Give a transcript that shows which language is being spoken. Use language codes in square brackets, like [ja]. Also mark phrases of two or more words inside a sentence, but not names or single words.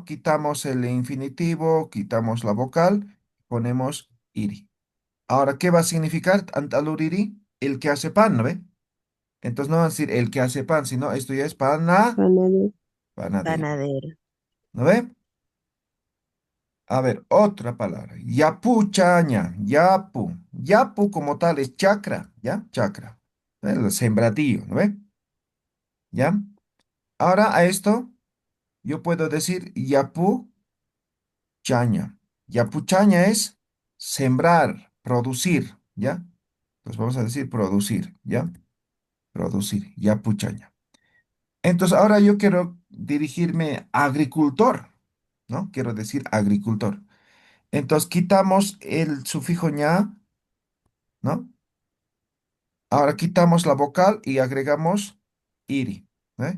[es] Quitamos el infinitivo, quitamos la vocal, ponemos iri. Ahora, ¿qué va a significar antaluriri? El que hace pan, ¿no ve? Entonces no va a decir el que hace pan, sino esto ya es Panadero. panadero, Panadero. ¿no ve? A ver, otra palabra. [ay] Yapu chaña, yapu. [es] Yapu como tal es chacra, ¿ya? Chacra. El sembradío, ¿no ve? ¿Ya? Ahora a esto yo puedo decir [ay] yapu chaña. Yapu chaña [es] es sembrar, producir, ¿ya? Pues vamos a decir producir, ¿ya? Producir, [ay] yapu chaña. [es] Entonces ahora yo quiero dirigirme a agricultor, ¿no? Quiero decir agricultor. Entonces quitamos el sufijo ña, ¿no? Ahora quitamos la vocal y agregamos iri, ¿eh?